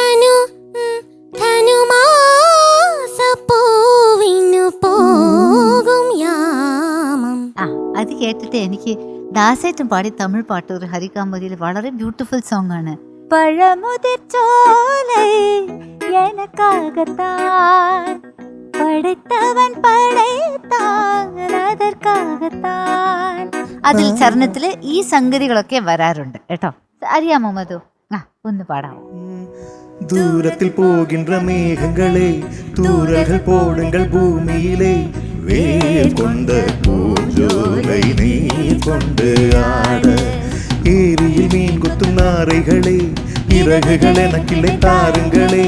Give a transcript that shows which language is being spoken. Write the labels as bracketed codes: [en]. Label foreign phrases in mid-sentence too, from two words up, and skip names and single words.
[ml] ധനുമാസപ്പൂവിനു പോകും യാമം. ആ അത് കേട്ടിട്ട് എനിക്ക് ദാസേറ്റം പാടി തമിഴ് പാട്ട് ഒരു ഹരികാമ്പതിയിൽ വളരെ [en] beautiful song [ml] ആണ്. [ta] പഴമുതിർച്ചോலை எனக்காகத்தான் படைத்தவன் படைத்தான் அதற்காகத்தான். [ml] അതിൽ ചരണത്തില് ഈ സംഗതികളൊക്കെ വരാറുണ്ട് കേട്ടോ. അറിയാമോ മധു? ആ ഒന്ന് പാടാമോ? [ta] தூரத்தில் போகின்ற மேகங்களே தூரல்கள் போடுங்கள் பூமியிலே வேல் கொண்ட பூஜோலை நீர் கொண்டு ஆட ஏரியில் மீன் குத்தும் நாரைகளே இறகுகள் எனக்கில்லை தாருங்களே